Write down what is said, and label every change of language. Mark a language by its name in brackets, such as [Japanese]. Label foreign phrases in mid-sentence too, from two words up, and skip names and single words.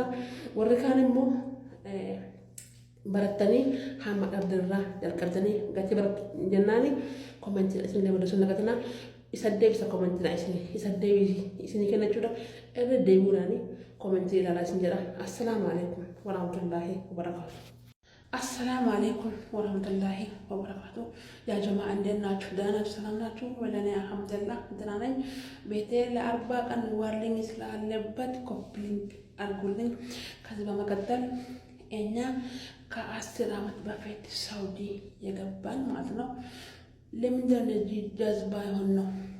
[Oromo] Warri kaan immoo barattanii hamma dhabdirraa jalqabdanii gatii barattu jennaani koomentiidhaan isin illee barreessuun dagatina. Isa deebisa koomentiidhaan isa isinii kennachuudha. Irra deebi'uudhaani koomentii ilaalaa isin jedha. [Arabic] السلام عليكم ورحمة الله وبركاته. السلام عليكم ورحمة الله وبركاته يا جماعة [Amharic] እንዴት ናችሁ? ደህና ናችሁ? ሰላም ናችሁ? ወለኔ አልሐምዱሊላህ ደህና ነኝ። ቤቴ ለ40 ቀን ዋርሊኝ ስላለበት ኮፕሊንግ አድርጉልኝ። ከዚህ በመቀጠል እኛ ከ10 ዓመት በፊት ሳውዲ የገባን ማለት ነው። ለምንድን ነው እዚህ ጀዝባ የሆን ነው?